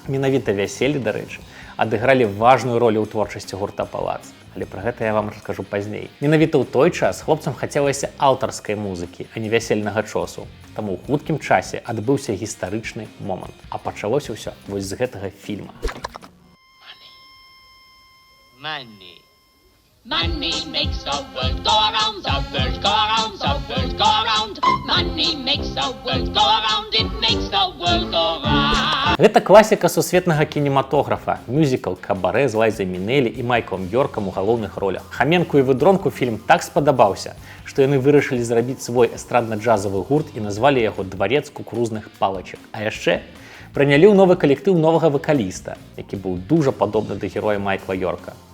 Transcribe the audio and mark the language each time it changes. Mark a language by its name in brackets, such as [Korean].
[Belarusian] Менавіта вяселлі, дарэчы, адыгралі важную ролю ў творчасці гурта «Палац». Але пра гэта я вам раскажу пазней. Менавіта ў той час хлопцам хацелася аўтарскай музыкі, а не вясельнага чосу. Таму ў хуткім часе адбыўся гістарычны момант. А пачалося ўсё вось з гэтага фільма. [English] Money. Money makes the world go around, the world go around, the world go around. Money makes the world go around, it makes the world go round. [Belarusian] Гэта класіка сусветнага кінематографа, мюзікл «Кабарэ» з Лайзай Мінелі і Майклам Йоркам у галоўных ролях. Хоменку і Выдронку фільм так спадабаўся, што яны вырашылі зрабіць свой эстрадна-джазавы гурт і назвалі яго «Дварец кукурузных палачак». А яшчэ прынялі ў новы калектыў новага вакаліста, які быў дужа падобны да героя Майкла Йорка.